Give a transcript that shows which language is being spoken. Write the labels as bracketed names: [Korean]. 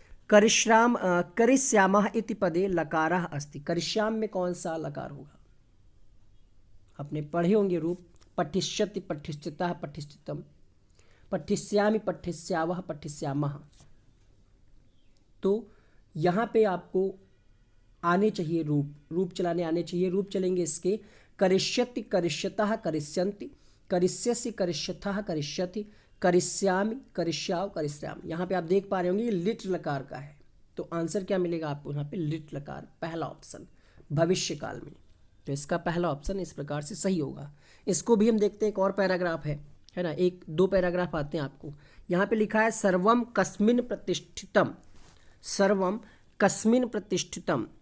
[Sanskrit] करिष्यामः इति पदे लकारः अस्ति, [Hindi] करिष्याम में कौन सा लकार होगा, आपने पढ़े होंगे रूप, [Sanskrit] पठिष्यति पठिष्यतः पठिष्यतम, पठिष्यामि पठिष्यावः पठिष्यामः। [Hindi] तो यहाँ पे आपको आने चाहिए रूप, रूप चलाने आने चाहिए। रूप चलेंगे इसके, [Sanskrit] करिष्यति करिष्यतः करिष्यन्ति, करिष्यसि करिष्यथः करिष्यति, करिष्यामि करिष्याव करिष्यामि। [Hindi] यहाँ पे आप देख पा रहे होंगे ये लिट लकार का है, तो आंसर क्या मिलेगा आपको यहाँ पे, लिट लकार, पहला ऑप्शन, भविष्य काल में। तो इसका पहला ऑप्शन इस प्रकार से सही होगा। इसको भी हम देखते हैं, एक और पैराग्राफ है ना, एक दो पैराग्राफ आते हैं आपको। यहाँ पे लिखा है [Sanskrit] सर्वम कस्मिन प्रतिष्ठितम, सर्वम कस्मिन प्रतिष्ठितम।